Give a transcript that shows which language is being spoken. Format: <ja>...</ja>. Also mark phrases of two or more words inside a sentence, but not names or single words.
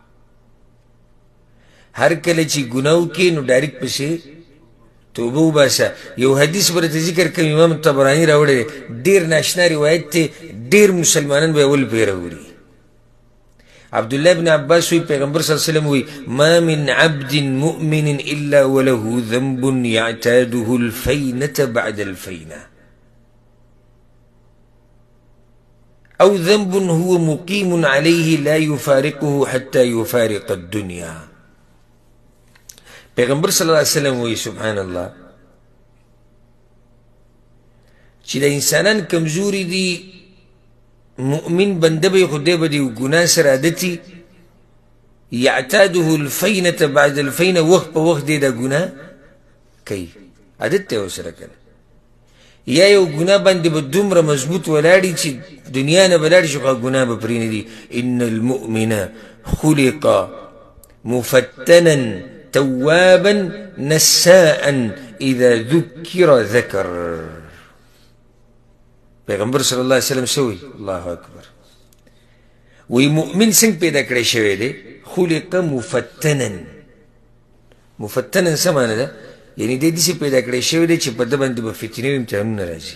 <ps>هر کله چې ګناه وکړې نو ډایرکټ پسې توبه وباسه. یو حدیث ورته ذکر کوي امام طبراني راوړی دی ډېر ناشنا روایت دی ډېر مسلمانان به اول پرې راوړي. عبدالله بن عباس وی پیغمبر صلی الله علیه وسلم وی</ps> <ar>ما من عبد مؤمن الا وله ذنب يعتاده الفينة بعد الفينة او ذنب هو مقيم عليه لا يفارقه حتى يفارق الدنيا.</ar> <ps>پیغمبر صلی الله علیه وسلم وی سبحان الله چې د انسانان کمزوري دي مؤمن بنده به خدای به دی ګناه سره عادتي</ps> <ar>يعتاده الفينة بعد الفينة</ar> <ps>وخت په وخت دی دا ګناه کوي عادت ته ورسره کنه. یا یو ګناه باندې به دومره مضبوط ولاړي چې دنیا نه به لاړ شي خو ګناه به پرې نه دي.</ps> <ar>ان المؤمن خلق مفتنا توابا نساء اذا ذكر ذكر.</ar> <ps>پیغمبر صلی الله علیه وسلم سوی الله اکبر وی مؤمن څنګه پیدا کړی شوی دی</ps> <ar>خلق مفتنا.</ar> <ps>مفتنا څه معنی ده؟ یعنی دی داسې پیدا کړی شوی دی چې په ده باندې به فتنې او امتحانونه راځي.</ps>